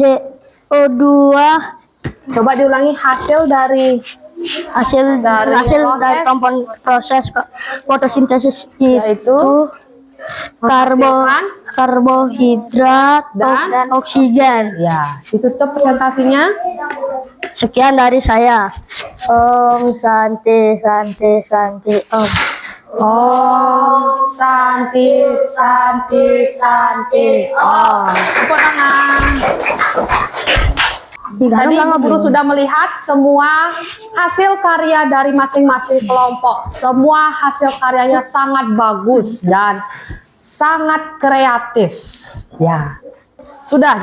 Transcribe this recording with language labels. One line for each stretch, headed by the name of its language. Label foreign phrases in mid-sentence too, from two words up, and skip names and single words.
Indonesian: coba diulangi hasil dari Hasil dari komponen proses fotosintesis itu karbohidrat dan oksigen. Ya, ditutup presentasinya. Sekian dari saya.
Sanskrit: Om Santi Santi Santi Om. Om Santi Santi Santi Om.
Indonesian: Tepuk tangan. Tadi Ibu Guru sudah melihat semua hasil karya dari masing-masing kelompok. Semua hasil karyanya sangat bagus dan sangat kreatif. Ya, sudah.